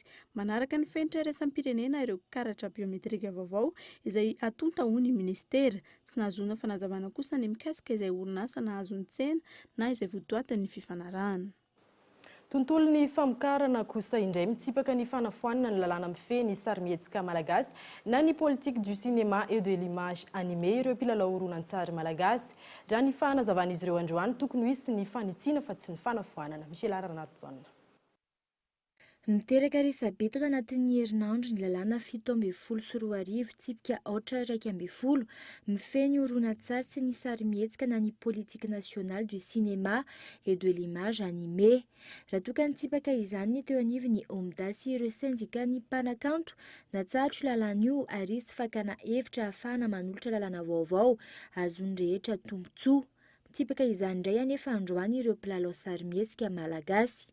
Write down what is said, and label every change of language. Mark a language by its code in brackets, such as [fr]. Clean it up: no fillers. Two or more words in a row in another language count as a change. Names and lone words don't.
[mg] Manaraka ny fenitra iraisam-pirenena ireo karatra biometrika vaovao izay atonta ho ny ministera. Tsy nahazoana fanazavana kosa ny mikasika izay orinasa nahazo ny tsena na izay votoatin'ny fifanarahana. Tontolon'ny famokarana kosa indray mitsipaka ny fanafoanana ny lalàna mifehy ny sarimihetsika malagasy na ny [fr] politique du cinéma et de l'image animé [mg] ireo mpilalao horonan-tsary malagasy. Raha ny fanazavan'izy ireo androany tokony ho hisy ny fanitsiana fa tsy ny fanafoanana. Michel Aranatonne. Miteraka resabe tao anatin'ny herinandro ny lalàna 17 tsipika 8 mifehy ny horonan-tsary sy ny sarimihetsika na ny [fr] politique nationale du cinéma et de l'image animé. [mg] Raha toa ka nitsipaka izany teo anivon'ny omdasy ireo syndika ny mpanakanto natsahatra lalàna io ary izy fakana hevitra ahafahana manolotra lalàna vaovao azony rehetra tombotsoa. Tsipaka izany indray anefa androany ireo mpilalao sarimihetsika malagasy.